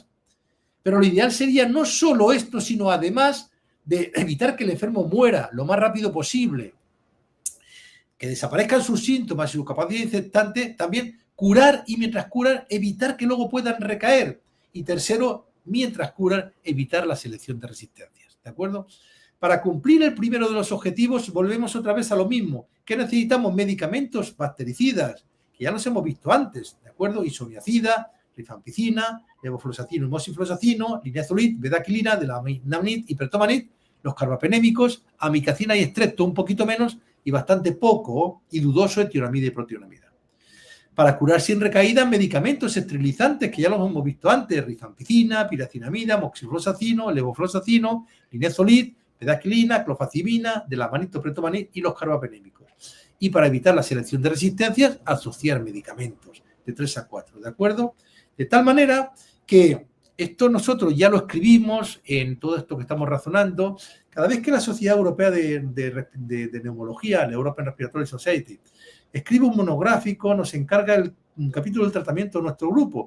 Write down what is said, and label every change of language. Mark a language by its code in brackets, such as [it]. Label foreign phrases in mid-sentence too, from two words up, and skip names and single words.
[es] Pero lo ideal sería no solo esto, sino además de evitar que el enfermo muera lo más rápido posible, que desaparezcan sus síntomas y su capacidad infectante, también curar y mientras curan, evitar que luego puedan recaer. Y tercero, mientras curan, evitar la selección de resistencias. ¿De acuerdo? Para cumplir el primero de los objetivos, volvemos otra vez a lo mismo. ¿Qué necesitamos? Medicamentos bactericidas, que ya los hemos visto antes, ¿de acuerdo? Isoniazida, rifampicina, levofloxacino, moxifloxacino, linezolid, bedaquilina, delamanid, hipertomanid, los carbapenémicos, amicacina y estrepto, un poquito menos, y bastante poco y dudoso etionamida y protionamida. Para curar sin recaída, medicamentos esterilizantes, que ya los hemos visto antes, rifampicina, piracinamida, moxifloxacino, levofloxacino, linezolid, bedaquilina, clofazimina, delamanid, pretomanid y los carbapenémicos. Y para evitar la selección de resistencias, asociar medicamentos de 3 a 4, ¿de acuerdo? De tal manera que esto nosotros ya lo escribimos en todo esto que estamos razonando. Cada vez que la Sociedad Europea de Neumología, la European Respiratory Society, escribe un monográfico, nos encarga un capítulo del tratamiento de nuestro grupo.